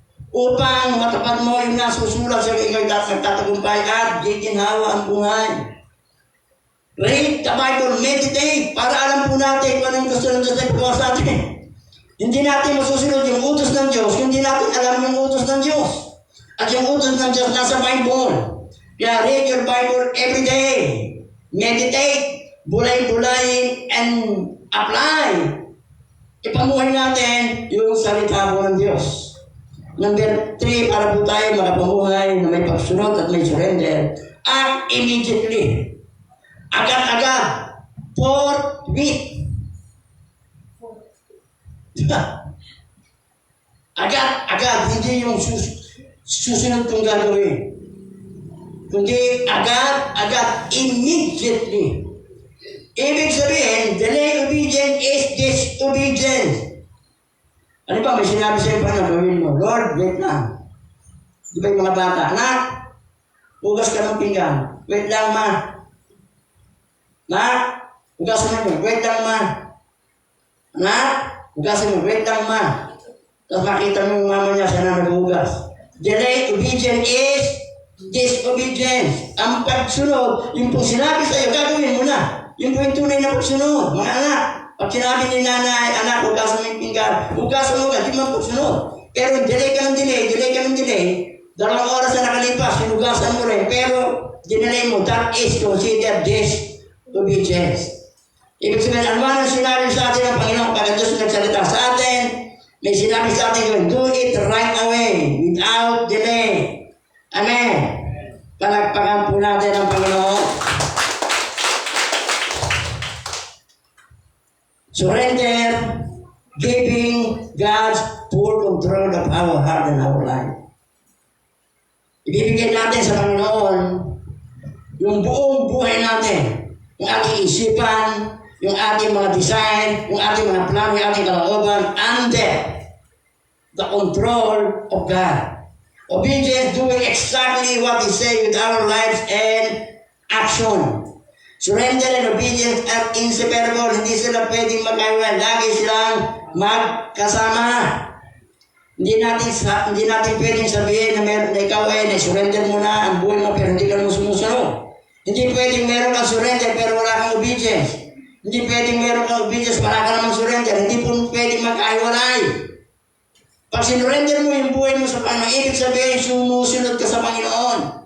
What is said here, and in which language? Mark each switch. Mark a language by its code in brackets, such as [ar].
[tl] Upang matapat mo yung nasusulat sa ikaw nagtatagumpay at giginhawa ang buhay. [en] Read the Bible, meditate, [tl] para alam po natin kung anong gusto ng Diyos na ipagawa sa atin. Hindi natin masusunod yung utos ng Diyos, hindi natin alam yung utos ng Diyos. At yung utos ng Diyos nasa Bible. Kaya [en] read your Bible every day. Meditate, [tl] bulay-bulayin, [en] and apply. [tl] Ipamuhay natin yung salita po ng Diyos. Number 3, para po tayo makapamuhay na may pagsunod at may surrender. [en] Act immediately. [tl] Agad-agad. [en] Forthwith. [tl] Agad-agad. Hindi yung susunod kong gagawin. kundi agad, [en] immediately. [tl] Ibig sabihin, [en] delayed obedience is disobedience. [tl] Ano ba, may sinabi sa'yo pa na gawin mo? Lord, wait lang. Di ba yung mga bata? Anak, hugas ka ng pinggan. Wait lang, ma. Anak, hugasan mo. Wait lang, ma. Anak, hugasan mo. Wait lang, ma. Tapos makita mo yung mama niya, siya na naghugas. [en] Delayed obedience is disobedience. [tl] Ang pagsunod, yung pong sinabi sa'yo, gagawin mo na. Yung po yung tunay na pagsunod. Mga anak, pag sinabi ni nanay, anak, hugasan mo yung pinggan, hugasan mo ka, di man pagsunod. Pero delay ka ng delay, 2 oras na nakalipas, hinugasan mo rin, pero dinelay mo, [en] that is considered disobedience. [tl] Ibig sabihin, ano man ang sinabi sa atin ng Panginoon, pag Diyos nagsalita sa atin, may sinabi sa atin, [en] do it right away, without delay. [tl] Amen. Palagpakan po natin ang Panginoon. [en] Surrender, giving God's full control of our heart and our life. [tl] Ibibigay natin sa Panginoon yung buong buhay natin, yung ating isipan, yung ating mga design, yung ating mga plano, yung ating kalooban, [en] under the control of God. Obedience, doing exactly what He says with our lives and action. Surrender and obedience are inseparable. [tl] Hindi sila pwedeng magkaiwalay. Lagi silang magkasama. Hindi natin pwedeng sabihin na ikaw ay surrender mo na ang buhay mo pero hindi ka naman sumusunod. Hindi pwedeng meron kang surrender pero wala kang obedience. Hindi pwedeng meron kang obedience wala ka naman surrender. Hindi po pwedeng magkaiwalay. Pag sinurrender mo yung buhay mo sa Panginoon, ibig sabihin sumusunod ka sa Panginoon.